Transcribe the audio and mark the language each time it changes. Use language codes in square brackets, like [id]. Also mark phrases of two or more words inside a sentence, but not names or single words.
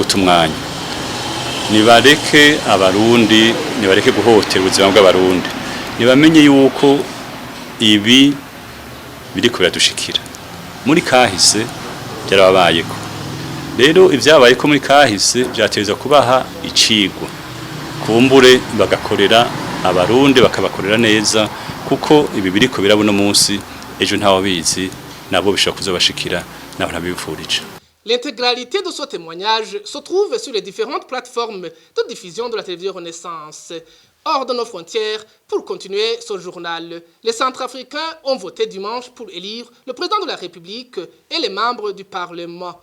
[rn] gutumwanya nibareke abarundi nibareke guhotera ubuzima bw'abarundi nibamenye yuko ibi biri kubiradushikira muri kahise byarabayeko rero ivyabaye ko muri kahise byateza kubaha icigwa kumbure bagakorera abarundi bakabakorera neza kuko ibi biri ko birabona munsi ejo ntawo bizi nabo bishobora kuzobashikira nabo nabifurije. [fr] L'intégralité de ce témoignage se trouve sur les différentes plateformes de diffusion de la télévision Renaissance. hors de nos frontières pour continuer ce journal. Les Centrafricains ont voté dimanche pour élire le président de la République et les membres du Parlement.